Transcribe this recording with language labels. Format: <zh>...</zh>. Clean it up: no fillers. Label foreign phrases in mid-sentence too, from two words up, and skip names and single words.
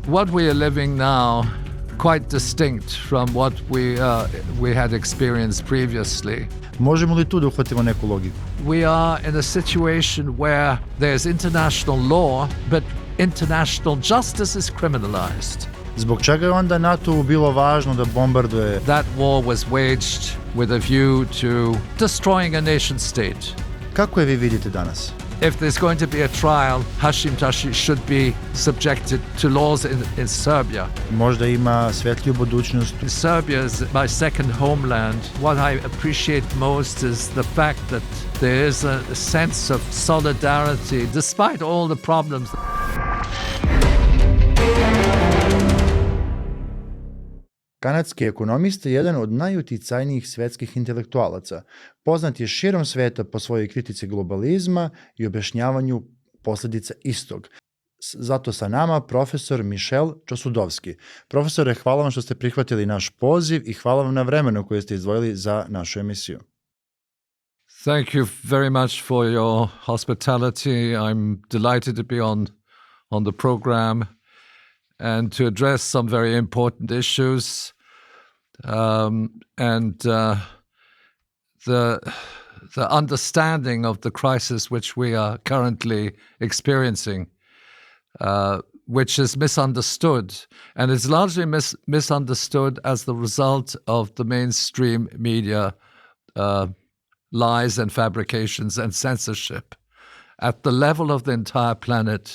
<en>what we are living now quite distinct from what we had experienced previously.</en> <sr>Možemo li tu da uhvatimo neku logiku?</sr> <en>We are in a situation where there's international law, but international justice is criminalized.</en> <sr>Zbog čega je onda NATO bilo važno da bombarduje?</sr> <en>That war was waged with a view to destroying a nation state.</en> <sr>Kako je vi vidite danas?</sr> <en>If there's going to be a trial, Hashim Thaci should be subjected to laws in Serbia.</en> <sr>Možda ima svetliju budućnost.</sr> <en>Serbia is my second homeland. What I appreciate most is the fact that there is a sense of solidarity despite all the problems.</en> <sr>Kanadski ekonomista je jedan od najuticajnijih svetskih intelektualaca. Poznat je širom sveta po svojoj kritici globalizma i objašnjavanju posljedica istog. Zato sa nama profesor Mišel Čosudovski. Profesore, hvala vam što ste prihvatili naš poziv i hvala vam na vremenu koje ste izdvojili za našu emisiju.</sr> <en>Thank you very much for your hospitality. I'm delighted to be on the program and to address some very important issues. The understanding of the crisis which we are currently experiencing, which is misunderstood, and it's largely misunderstood as the result of the mainstream media lies and fabrications and censorship at the level of the entire planet.</en>